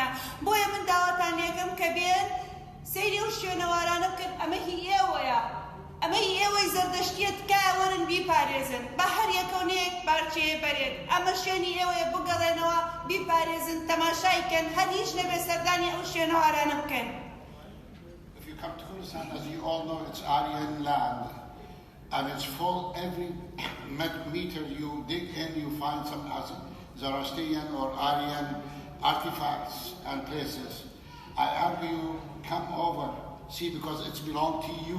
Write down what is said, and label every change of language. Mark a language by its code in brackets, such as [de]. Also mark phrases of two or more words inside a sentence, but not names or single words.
[ckb] بۆیە من داواتان لێکەم کە بێن سەیری ئەو شوێنەوارانە بکەن. ئەمە هی ئێوەیە، ئەمە هی ئێوەی زەردەشتیە تکایە وەرن بیپارێزن بە هەر یەکەونەیەک پارچەیە بەرێن. ئەمە شوێنی ئێوەیە بگەڕێنەوە بیپارێزن، تەماشایکەن، هەر هیچ نەبێ سەردانی ئەو شوێنەوارانە بکەن. [en] If you come to Kurdistan, as you all know, it's Aryan land, and it's full. Every meter you dig in, you find some Zoroastrian or Aryan artifacts and places. I argue, come over, see, because it's belonged to you.